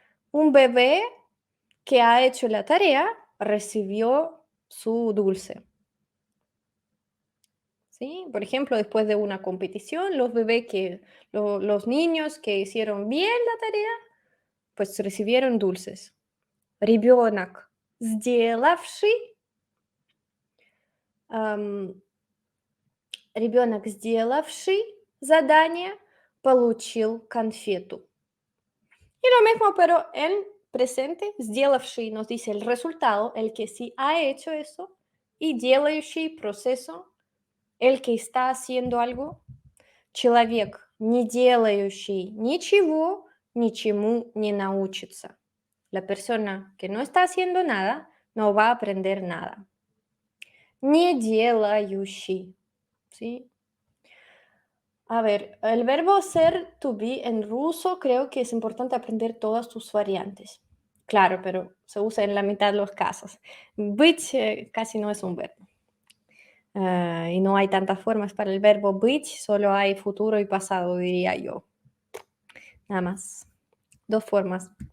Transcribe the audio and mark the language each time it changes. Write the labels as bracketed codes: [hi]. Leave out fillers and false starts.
[es] Un bebé que ha hecho la tarea recibió su dulce, ¿sí? Por ejemplo, después de una competición, los niños que hicieron bien la tarea, pues recibieron dulces. [ru] Ребенок, сделавший, ребенок, сделавший задание, получил конфету. [es] Y lo mismo, pero en presente, сделавший nos dice el resultado, el que sí ha hecho eso, y делающий, proceso, el que está haciendo algo. [ru] Человек, не делающий ничего, ничему не научится. [es] La persona que no está haciendo nada no va a aprender nada. [ru] Не делающий, ¿sí? [es] A ver, el verbo ser, to be, en ruso creo que es importante aprender todas sus variantes. Claro, pero se usa en la mitad de los casos. Быть casi no es un verbo. Y no hay tantas formas para el verbo быть, solo hay futuro y pasado, diría yo. Nada más. Dos formas.